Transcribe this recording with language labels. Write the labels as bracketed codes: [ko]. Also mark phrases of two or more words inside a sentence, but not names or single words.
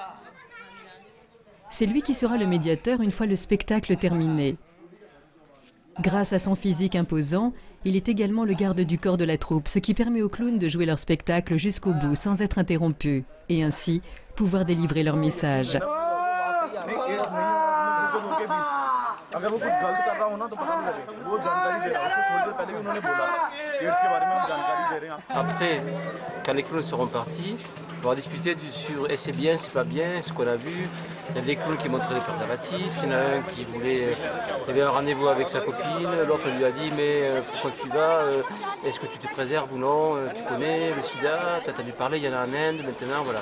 [fr] C'est lui qui sera le médiateur une fois le spectacle terminé. Grâce à son physique imposant, il est également le garde du corps de la troupe, ce qui permet aux clowns de jouer leur spectacle jusqu'au bout sans être interrompus, et ainsi pouvoir délivrer leur message. [hi] अगर वो कुछ गलत कर रहा हो ना तो पता नहीं लगे, वो जानकारी दे रहा है। उसको थोड़ी देर पहले भी उन्होंने बोला एड्स के बारे में हम जानकारी दे रहे हैं। [fr] Après, quand les clowns seront partis, on va discuter sur c'est bien, c'est pas bien, ce qu'on a vu. Il y a des clowns qui montraient les préservatifs, il y en a un qui voulait, il avait un rendez-vous avec sa copine, l'autre lui a dit mais pourquoi tu vas, est-ce que tu te préserves ou non, tu connais le sida, tu as entendu parler, il y en a en Inde maintenant, voilà.